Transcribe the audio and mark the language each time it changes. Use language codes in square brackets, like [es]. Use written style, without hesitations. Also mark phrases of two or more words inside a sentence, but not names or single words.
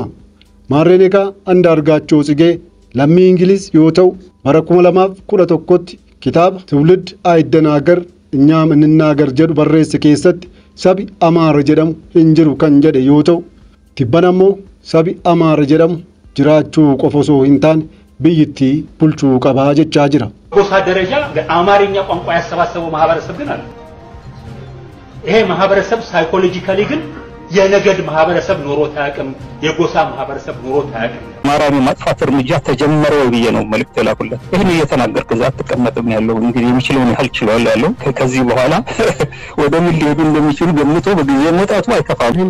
[om] Maarreen egaa Andaargaachoo Tsigee lammii Ingiliz yoo ta'u bara 2011tti kitaaba Tuulid Ayiddanagar Inyaam Innagar jedhu barreesse keessatti sabi Amaara jedhamu hin jiru kan jedhe yoo ta'u tibban ammoo sabi Amaara jedhamu jiraachuu qofa osoo hin taane biyyittii bulchuu qabaa jechaa jira. [am] ጎሳ ደረጃ አማርኛ ቋንቋ ያሰባሰበው ማህበረሰብ ግን አለ። ይሄ ማህበረሰብ ሳይኮሎጂካሊ ግን የነገድ ማህበረሰብ ኖሮት አያውቅም፣ የጎሳ ማህበረሰብ ኖሮት አያውቅም። አማራዊ ማጥፋት እርምጃ ተጀመረ ብዬ ነው መልእክት የላኩለት። ይሄን እየተናገርኩ እዛ ተቀመጥም ያለው እንግዲህ የሚችለውን ያህል ችሏል ያለው ከዚህ በኋላ ወደ ምን ሊሄዱ እንደሚችሉ ገምቶ በጊዜ መውጣቱ አይከፋም።